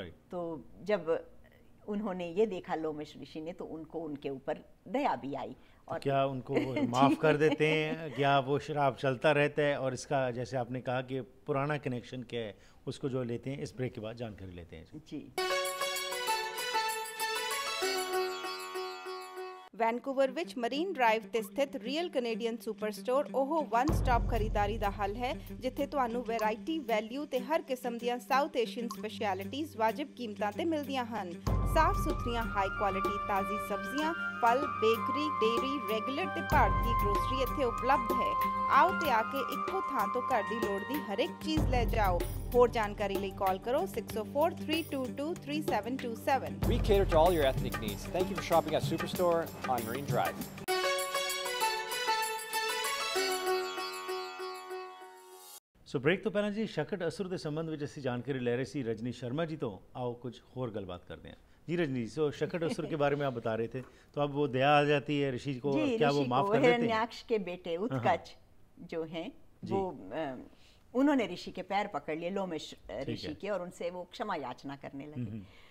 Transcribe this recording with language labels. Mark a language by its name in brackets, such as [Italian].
[Hindi] तो जब उन्होंने ये देखा लोमेश ऋषि ने, तो उनको उनके ऊपर दया भी आई। और क्या उनको माफ कर देते हैं, क्या वो शराब चलता रहता है? और इसका जैसे आपने कहा कि पुराना कनेक्शन क्या है, उसको जो लेते हैं, इस ब्रेक के बाद जानकारी लेते हैं जी। [Punjabi] ਵੈਨਕੂਵਰ ਵਿੱਚ ਮਰੀਨ ਡਰਾਈਵ ਤੇ ਸਥਿਤ ਰੀਅਲ ਕੈਨੇਡੀਅਨ ਸੁਪਰ ਸਟੋਰ ਉਹ ਵਨ ਸਟਾਪ ਖਰੀਦਾਰੀ ਦਾ ਹੱਲ ਹੈ, ਜਿੱਥੇ ਤੁਹਾਨੂੰ ਵੈਰਾਈਟੀ, ਵੈਲਿਊ ਤੇ ਹਰ ਕਿਸਮ ਦੀਆਂ ਸਾਊਥ ਏਸ਼ੀਅਨ ਸਪੈਸ਼ਲਿਟੀਜ਼ ਵਾਜਿਬ ਕੀਮਤਾਂ ਤੇ ਮਿਲਦੀਆਂ ਹਨ। ਸਾਫ਼ ਸੁਥਰੀਆਂ ਹਾਈ ਕੁਆਲਿਟੀ ਤਾਜ਼ੀ ਸਬਜ਼ੀਆਂ, ਫਲ, ਬੇਕਰੀ, ਡੇਅਰੀ, ਰੈਗੂਲਰ ਤੇ ਭਾਰਤੀ ਗਰੋਸਰੀ ਇੱਥੇ ਉਪਲਬਧ ਹੈ। ਆਓ ਤੇ ਆ ਕੇ ਇੱਕੋ ਥਾਂ ਤੋਂ ਘਰ ਦੀ ਲੋੜ ਦੀ ਹਰੇਕ ਚੀਜ਼ ਲੈ ਜਾਓ। ਹੋਰ ਜਾਣਕਾਰੀ ਲਈ ਕਾਲ ਕਰੋ 604-322-3727। [English] We cater to all your ethnic needs. Thank you for shopping at Superstore on Marine Drive. [Punjabi] So break ਤੋਂ ਪਹਿਲਾਂ ਜੀ ਸ਼ਕਟ ਅਸੁਰ ਦੇ ਸੰਬੰਧ ਵਿੱਚ ਅਸੀਂ ਜਾਣਕਾਰੀ ਲੈ ਰਹੇ ਸੀ ਰਜਨੀ [Hindi] शर्मा जी तो। आओ कुछ और गलबात करते हैं जी। रजनी, सो शकट असुर के बारे में आप बता रहे थे, तो अब वो दया आ जाती है ऋषि को, क्या वो माफ कर देते हैं? हिरण्याक्ष के बेटे उत्कच जो हैं वो उन्होंने ऋषि के पैर पकड़ लिए, लोमेश ऋषि के, और उनसे वो क्षमा याचना करने लगे।